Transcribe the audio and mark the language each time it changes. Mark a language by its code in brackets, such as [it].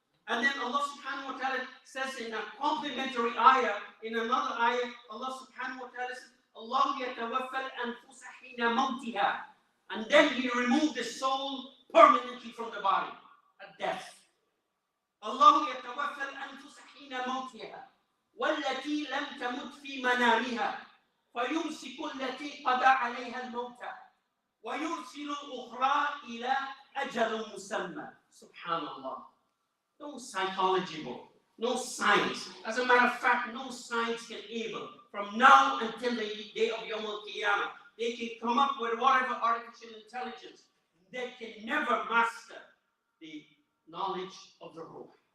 [en] And then Allah subhanahu wa ta'ala says in a complementary ayah, in another ayah, Allah subhanahu wa ta'ala says, [ar] Allah yatawaffal anfusa hina mawtiha. [en] And then He removed the soul permanently from the body at death. [ar] Allah yatawaffal anfusa hina mawtiha. والتي لم تمت في منامها فيمسك التي قضى عليها الموت ويرسل الأخرى إلى أجل مسمى. Subhanallah. [en] No psychology book, no science. As a matter of fact, no science can able, from now until the day of Yawm al-Qiyamah, they can come up with whatever artificial intelligence. They can never master the knowledge of the Ruh.